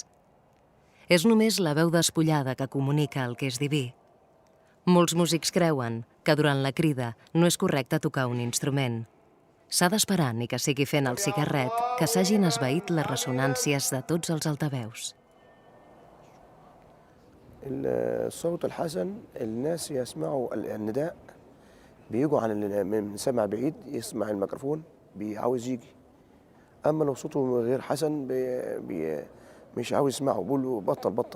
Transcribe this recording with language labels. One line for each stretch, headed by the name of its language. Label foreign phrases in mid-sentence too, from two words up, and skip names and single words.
Catalan: És només la veu despullada que comunica el que és diví. Molts músics creuen que durant la crida no és correcte tocar un instrument. S'ha d'esperar ni que sigui fent el cigarret que s'hagin esvaït les ressonàncies de tots els altaveus.
Arabic: الصوت الحسن الناس يسمعوا النداء بيجوا من سمع بعيد يسمع الميكروفون عاوز يجي. اما لو صوته غير حسن مش عاوز يسمعه بيقول له بطل بطل.